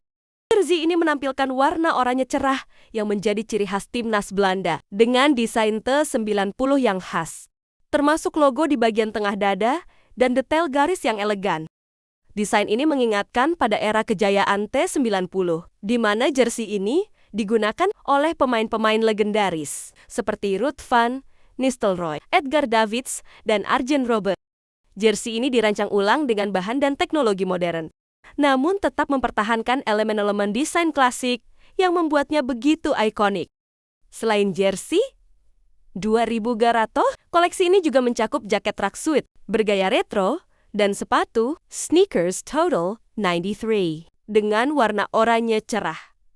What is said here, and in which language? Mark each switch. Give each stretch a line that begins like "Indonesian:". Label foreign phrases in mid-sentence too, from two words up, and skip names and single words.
Indonesian: Jersey ini menampilkan warna oranye cerah yang menjadi ciri khas timnas Belanda dengan desain T90 yang khas, termasuk logo di bagian tengah dada dan detail garis yang elegan. Desain ini mengingatkan pada era kejayaan T90, di mana jersey ini digunakan oleh pemain-pemain legendaris seperti Ruud van Nistelrooy, Edgar Davids, dan Arjen Robben. Jersey ini dirancang ulang dengan bahan dan teknologi modern, namun tetap mempertahankan elemen-elemen desain klasik yang membuatnya begitu ikonik. Selain jersey 2000 Garato, koleksi ini juga mencakup jaket tracksuit bergaya retro dan sepatu sneakers Total 93 dengan warna oranye cerah.